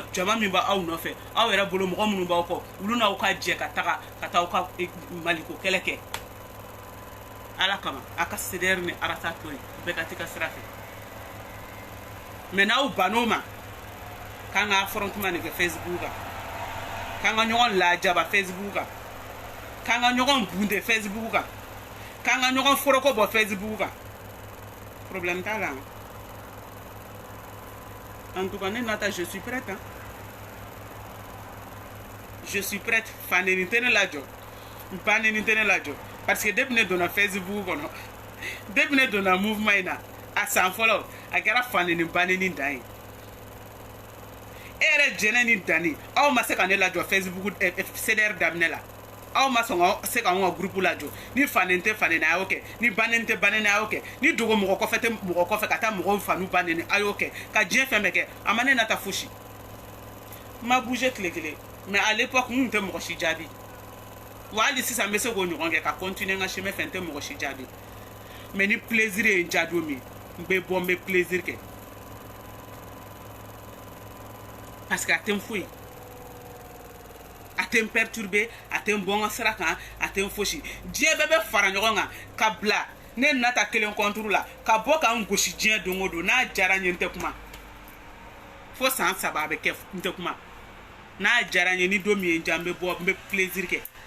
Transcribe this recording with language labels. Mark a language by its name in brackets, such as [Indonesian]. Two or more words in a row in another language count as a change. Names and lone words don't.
[Bambara] jama min b'aw nɔfɛ aw yɛrɛ bolo mɔgɔ minnu b'aw kɔ olu n'aw ka jɛ ka taga ka taa aw ka maliko kɛlɛ kɛ Ala kama a ka CDR ni arasa to yen bɛɛ ka t'i ka sira fɛ mais n'aw ban'o ma k'an ka affrontement de kɛ Facebook kan k'an ka ɲɔgɔn lajaba Facebook kan k'an ka ɲɔgɔn bunde Facebook kan k'an ka ɲɔgɔn foroko bɔ Facebook kan problème t'a la [French] en tout cas [Bambara] ne nata [French] je suis prête je suis prête [Bambara] faneni tɛ ne lajɔ baneni tɛ ne lajɔ [French] parce que depuis [Bambara] ne donna Facebook kɔnɔ depuis ne donna mouvement in na a san fɔlɔ a kɛra faneni baneni dan ye e yɛrɛ jɛnɛ ni Dani aw ma se ka ne lajɔ Facebook CDR daminɛ la aw ma sɔn ka se ka anw ka groupe lajɔ ni faneni tɛ faneni a y'o kɛ ni baneni tɛ baneni a y'o kɛ ni dogo mɔgɔ kɔfɛ tɛ mɔgɔ kɔfɛ ka taa mɔgɔw fanu baneni a y'o kɛ ka diɲɛ fɛn bɛɛ kɛ a ma ne nata fosi n ma bouger tile kelen [French] mais à l'époque [Bambara] n tun tɛ mɔgɔ si jaabi wa hali sisan n bɛ se k'o ɲɔgɔn kɛ ka continuer n ka chemin fɛ n tɛ mɔgɔ si jaabi mais ni plaisir ye n diya don min n bɛ bɔ n bɛ plaisir kɛ [French] parce que [Bambara] a tɛ n foyi a tɛ n perturber a tɛ n bɔ n ka sira kan a tɛ n fosi diɲɛ bɛɛ bɛ fara ɲɔgɔn kan ka bila ne nata kelen contre la ka bɔ ka n gosi diɲɛ don o don n'a diyara n ye n tɛ kuma fo san 3 a bɛ kɛ n tɛ kuma n'a diyara n ye ni don min ye n diya n bɛ bɔ n bɛ plaisir kɛ